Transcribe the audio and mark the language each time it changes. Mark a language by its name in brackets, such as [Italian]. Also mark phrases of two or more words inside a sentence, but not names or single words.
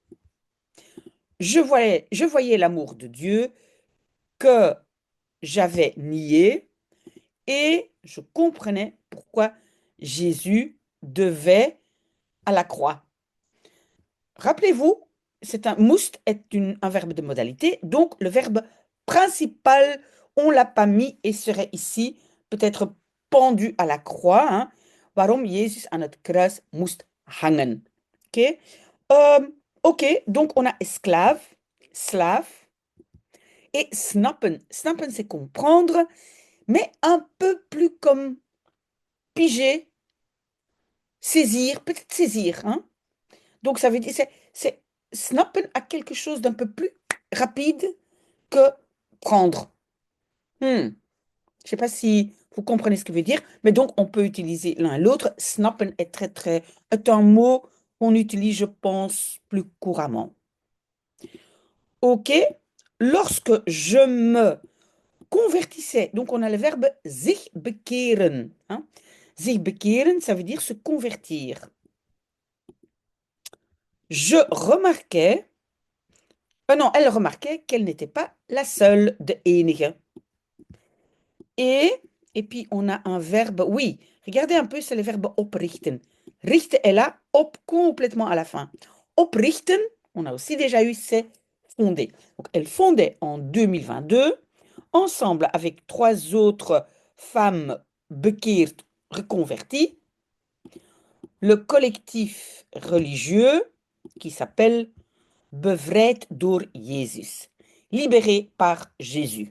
[French] Je voyais l'amour de Dieu que j'avais nié et je comprenais pourquoi Jésus devait à la croix. Rappelez-vous, moest est un verbe de modalité, donc le verbe principal, on ne l'a pas mis et serait ici peut-être pendu à la croix. Hein. [Dutch] Waarom Jezus aan het kruis moest hangen. [French] Ok. Euh, ok, donc on a esclave, slave et snappen. Snappen, c'est comprendre, mais un peu plus comme piger, saisir, peut-être saisir. Hein. Donc ça veut dire, snappen a quelque chose d'un peu plus rapide que prendre. Je ne sais pas si vous comprenez ce que veut dire, mais donc on peut utiliser l'un et l'autre. Snappen est un mot qu'on utilise, je pense, plus couramment. Ok, lorsque je me convertissait, donc on a le verbe [Dutch] zich bekeren. Hein. Zich bekeren, [French] ça veut dire se convertir. Je remarquais, non, elle remarquait qu'elle n'était pas la seule [Dutch] de enige. [French] Et, et puis on a un verbe, oui, regardez un peu, c'est le verbe oprichten. Richten est là, op complètement à la fin. Oprichten, on a aussi déjà eu, c'est fonder. Donc elle fondait en 2022, ensemble avec 3 autres femmes bekeerd reconverties, le collectif religieux qui s'appelle Bevrijd door Jezus, libéré par Jésus.